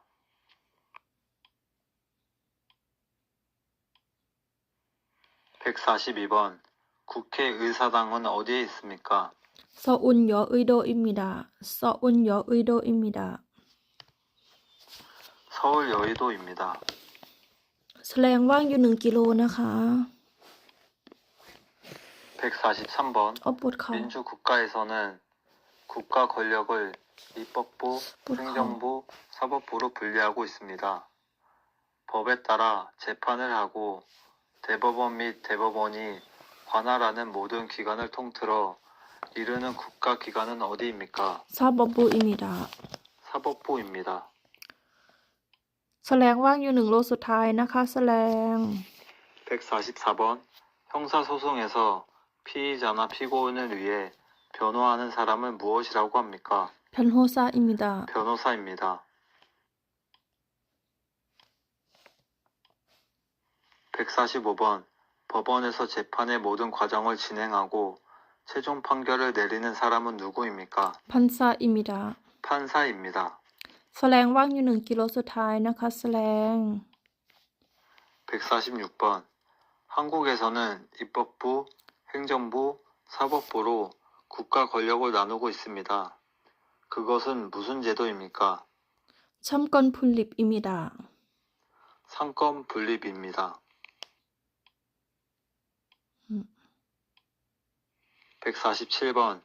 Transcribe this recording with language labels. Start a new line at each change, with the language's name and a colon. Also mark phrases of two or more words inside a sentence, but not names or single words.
Korean: 142번. 국회의사당은 어디에 있습니까? 서울여의도입니다. 서울여의도입니다. 서울 여의도입니다.
Thai: แสลงว่างอยู่1 กิโลนะคะ
Korean: 143번.
Thai: ปวดเข่า
Korean: 민주국가에서는 국가 권력을 입법부,
Thai: ปวดเข่า
Korean: 행정부, 사법부로 분리하고 있습니다. 법에 따라 재판을 하고 대법원 및 대법원이 관할하는 모든 기관을 통틀어 이르는 국가기관은 어디입니까? 사법부입니다. 사법부입니다.
Thai: แสลงว่างอยู่1 โลสุดท้ายนะคะ แสลง
Korean: 144번. 형사소송에서 피의자나 피고인을 위해 변호하는 사람을 무엇이라고 합니까? 변호사입니다. 변호사입니다. 145번. 법원에서 재판의 모든 과정을 진행하고 최종 판결을 내리는 사람은 누구입니까? 판사입니다. 판사입니다.
Thai: แสลงว่างอยู่1 กิโลสุดท้ายนะคะ แสลง
Korean: 146번. 한국에서는 입법부, 행정부, 사법부로 국가 권력을 나누고 있습니다. 그것은 무슨 제도입니까? 참건분립입니다. 상권 분립입니다. 147번.